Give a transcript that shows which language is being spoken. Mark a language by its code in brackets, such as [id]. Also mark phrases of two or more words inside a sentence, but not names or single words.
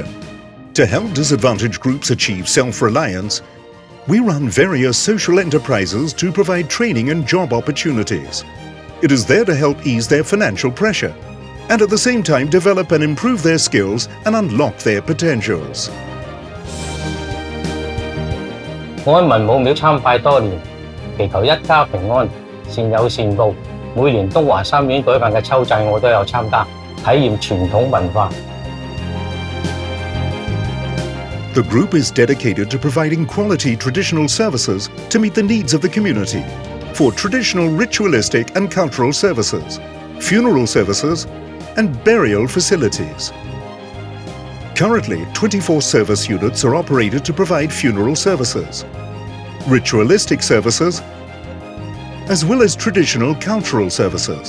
[en] To help disadvantaged groups achieve self-reliance, we run various social enterprises to provide training and job opportunities. It is there to help ease their financial pressure and at the same time develop and improve their skills and unlock their potentials. [yue] 我喺文武廟參拜多年，祈求一家平安、善有善報。每年東華三院舉辦嘅秋祭我都有參加，體驗傳統文化。 [en] The group is dedicated to providing quality traditional services to meet the needs of the community for traditional ritualistic and cultural services, funeral services, and burial facilities. Currently, 24 service units are operated to provide funeral services, ritualistic services, as well as traditional cultural services.